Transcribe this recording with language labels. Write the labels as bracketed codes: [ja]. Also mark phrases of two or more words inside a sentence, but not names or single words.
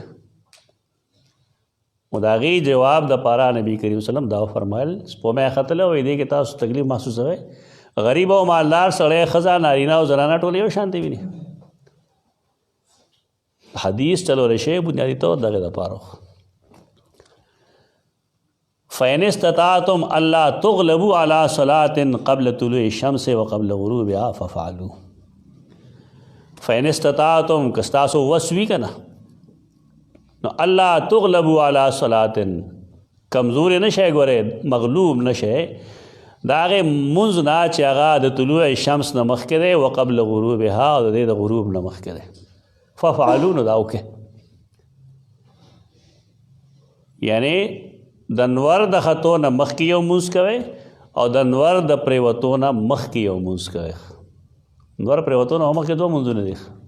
[ps] نو د هغې جواب دپاره نبي کریم وسلم دا فرمایل سپومی ختلی وایي دې کې تاسو تکلیف محسوسوئ. غریب او مالدار سړی ښځه نارینه او زنانه ټول یو شانتې ویني. حدیث څلورې شی بنیادي طور دغې دپاره [ar] فإن استطعتم ألا تغلبوا على صلاة قبل طلوع الشمس وقبل غروبها ففعلوا. فإن استطعتم [ps] که ستاسو وس وي که نه نو الله [ar] تغلبوا على صلاة [ps] کمزورې نه شی ګورې مغلوب نه شی د هغې مونځ نه چې هغه د طلوع شمس نه مخکې دی [ar] وقبل غروبها [ps] او د دې د غروب نه مخکې دی ففعلو نو دا وکړئ یعنی د نور د خطو نه مخکې یو مونځ کوئ او د نور د پریوتو نه مخکې یو مونځ کوئ نور پریوتو نه مخکې دوه مونځونه دي